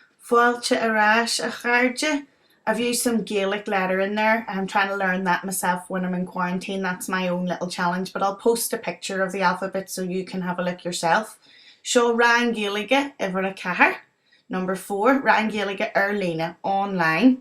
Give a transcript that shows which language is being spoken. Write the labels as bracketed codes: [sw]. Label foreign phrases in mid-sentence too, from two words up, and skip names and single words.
[ga] Fáilte, arais, chairde. [en] I've used some Gaelic letter in there. I'm trying to learn that myself when I'm in quarantine. That's my own little challenge, but I'll post a picture of the alphabet so you can have a look yourself. [ga] Seo An Ghaeilge Lá. [en] Number 4, An Ghaeilge Lá online.